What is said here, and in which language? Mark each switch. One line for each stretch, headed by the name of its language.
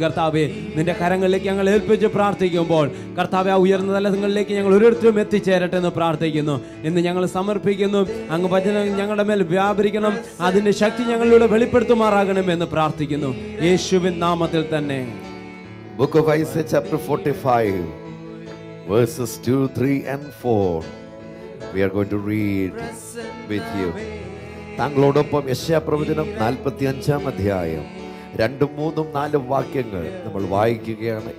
Malayalam: കർത്താവെ, നിന്റെ കരങ്ങളിലേക്ക് ഞങ്ങൾ ഏൽപ്പിച്ച് പ്രാർത്ഥിക്കുമ്പോൾ കർത്താവെ, ആ ഉയർന്ന തലങ്ങളിലേക്ക് ഞങ്ങൾ ഓരോരുത്തരും എത്തിച്ചേരട്ടെ എന്ന് പ്രാർത്ഥിക്കുന്നു. ഇന്ന് ഞങ്ങൾ സമർപ്പിക്കുന്നു. അങ്ങ് വചനം ഞങ്ങളുടെ മേൽ വ്യാപരിക്കണം, അതിന്റെ ശക്തി ഞങ്ങളിലൂടെ വെളിപ്പെടുത്തുമാറാകണമെന്ന് പ്രാർത്ഥിക്കുന്നു, യേശുവിൻ നാമത്തിൽ തന്നെ.
English: Book of Isaiah chapter 45 verses 2, 3 and 4 we are going to read with you.
Malayalam: താങ്കളോടൊപ്പം യെശയ്യാപ്രവചനം 45-ാം അധ്യായം 2, 3, 4 വാക്യങ്ങൾ നമ്മൾ വായിക്കുകയാണ്.